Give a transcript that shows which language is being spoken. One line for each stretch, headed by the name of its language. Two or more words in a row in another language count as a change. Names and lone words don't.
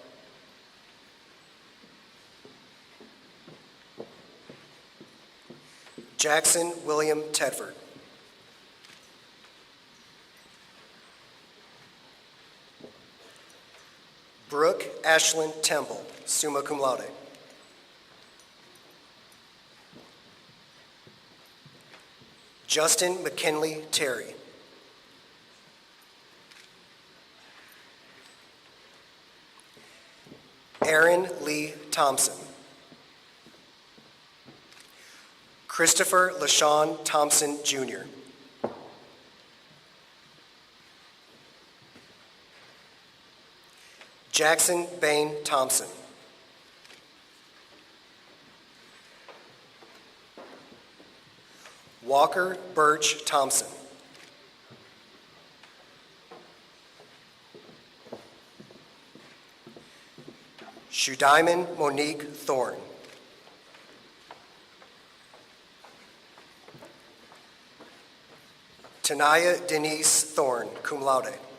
English: Jackson William Tedford. Brooke Ashlyn Temple,
Latin: summa cum laude.
English: Justin McKinley Terry. Aaron Lee Thompson. Christopher LaShawn Thompson, Jr. Jackson Bain Thompson. Walker Birch Thompson. Shudaiman Monique Thorne. Tanaya Denise Thorne,
Latin: cum laude.